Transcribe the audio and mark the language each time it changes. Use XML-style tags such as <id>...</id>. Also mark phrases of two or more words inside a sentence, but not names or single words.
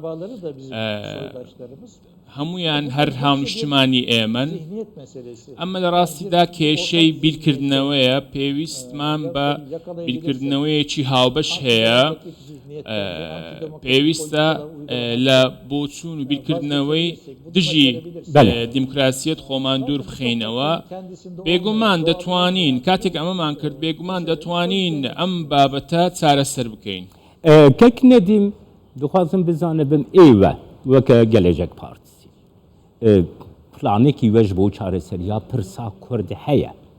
<ckb>هەمویان هەر هاونیشتمانی ئێمەن ئەمە لە ڕاستیدا کێشەی بیرکردنەوەیە پێویستمان بە بیرکردنەوەیەکی هاوبەش هەیە پێویستە لە بۆچوون و بیرکردنەوەی دژی دیموکراسیەت خۆمان دوور بخەینەوە بێگومان دەتوانین کاتێک ئەمەمان کرد بێگومان دەتوانین ئەم بابەتە چارەسەر بکەین</ckb> <ku>کەک نەدیم دخوازم بزانە بم ئێوە وەکە</ku> <tr>gelecek partisi</tr> <ku>planekî we ji bo çareseriya pirsa Kurd heye</ku>